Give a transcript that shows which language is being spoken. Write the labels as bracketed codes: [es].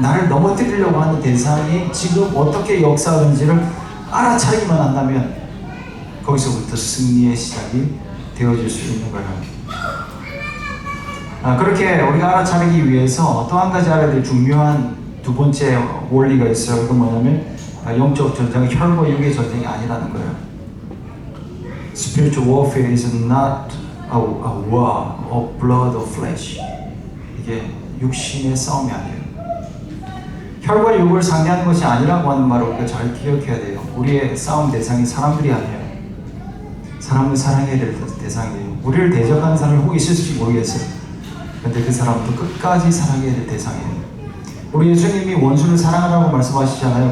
[ko] 나를 넘어뜨리려고 하는 대상이 지금 어떻게 역사하는지를 알아차리기만 한다면 거기서부터 승리의 시작이 되어질 수 있는 거예요. 그렇게 우리가 알아차리기 위해서 또 한 가지 알아야 될 중요한 두 번째 원리가 있어요. 그건 뭐냐면 영적 전쟁은 혈과 육의 전쟁이 아니라는 거예요. [en] Spiritual warfare is not a war of blood or flesh. [ko] 이게 육신의 싸움이 아니에요. 혈과 육을 상대하는 것이 아니라고 하는 말을 우리가 잘 기억해야 돼요. 우리의 싸움 대상이 사람들이 아니에요. 사람을 사랑해야 될 대상이에요. 우리를 대적하는 사람이 혹 있을지 모르겠어요. 근데 그 사람도 끝까지 사랑해야 될 대상이에요. 우리 예수님이 원수를 사랑하라고 말씀하시잖아요.